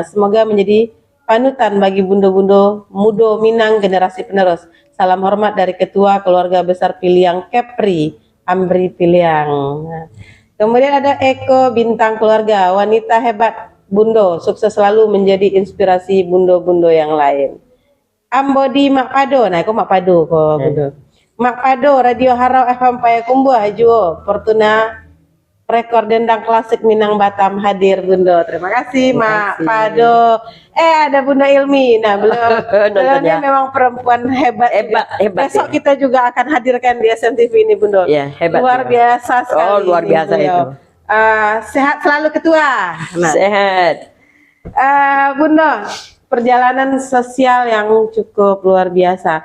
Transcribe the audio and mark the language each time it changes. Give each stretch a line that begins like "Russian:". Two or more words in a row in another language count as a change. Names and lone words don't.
Indonesian: Semoga menjadi panutan bagi bundo-bundo Mudo Minang generasi penerus. Salam hormat dari Ketua Keluarga Besar Piliang Kepri Amri Piliang. Nah, kemudian ada Eko Bintang Keluarga, wanita hebat Bundo, sukses selalu menjadi inspirasi bundo-bundo yang lain.
Minangkabau: Ambodi Mak Pado, nah kok Mak Pado kok Bundo.
Indonesian: Mak Pado Radio Harau FM Payakumbuh Hajuo Fortuna Rekor Dendang Klasik Minang Batam hadir Bundo. Terima kasih Mak Pado. Ada Bunda Ilmi. Nah beliau memang perempuan hebat. Besok kita juga akan hadirkan di SMTV ini Bundo. Ya, hebat. Luar biasa sekali. Oh luar biasa itu. Sehat selalu Ketua. Nah, sehat. Bundo, perjalanan sosial yang cukup luar biasa.